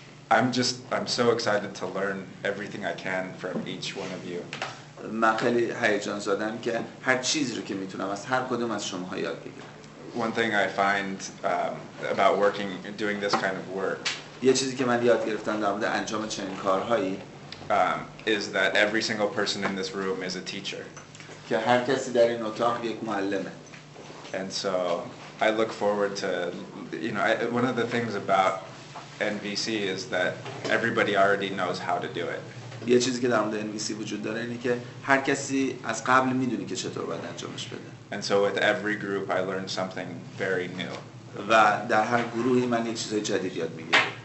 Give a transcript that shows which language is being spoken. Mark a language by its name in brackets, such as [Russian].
[English] I'm so excited to learn everything I can from each one of you. [Persian] من خیلی هیجان زدم که هر چیزی رو که میتونم از هر کدوم از شماها یاد بگیرم. [English] One thing I find about doing this kind of work [Persian] یه چیزی که من یاد گرفتم در مورد انجام چنین کارهایی [English] is that every single person in this room is a teacher. [Persian] که هر کسی در این اتاق یک معلمه. [English] And so I look forward to, one of the things about NVC is that everybody already knows how to do it. [Persian] یه چیزی که در مورد NVC وجود داره اینه که هر کسی از قبل میدونی که چطور باید انجامش بده. [English] And so with every group I learn something very new. [Persian] و در هر گروهی من یک چیزای جدید یاد میگیرم.